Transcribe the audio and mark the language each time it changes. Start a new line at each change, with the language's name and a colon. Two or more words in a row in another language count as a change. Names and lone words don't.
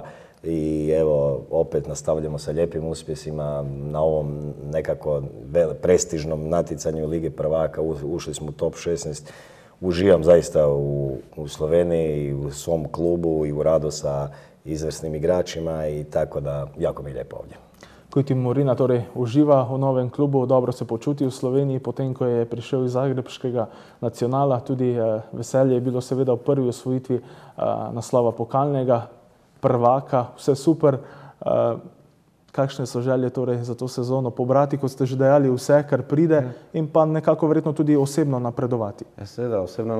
Croatian: I evo, opet nastavljamo sa lijepim uspjesima na ovom nekako prestižnom natjecanju Lige prvaka. Ušli smo u top 16. Uživam zaista u Sloveniji, u svom klubu i u radu sa izvrsnim igračima i tako da jako mi je lijepo ovdje.
Slovenian: Kujti Murina torej uživa v novem klubu, dobro se počuti v Sloveniji, potem ko je prišel iz zagrebškega Nacionala. Tudi veselje je bilo seveda v prvi osvojitvi naslova pokalnega prvaka, vse super. Kakšne so želje torej za to sezono pobrati, kot ste že dejali, vse, kar pride in pa nekako verjetno tudi osebno napredovati?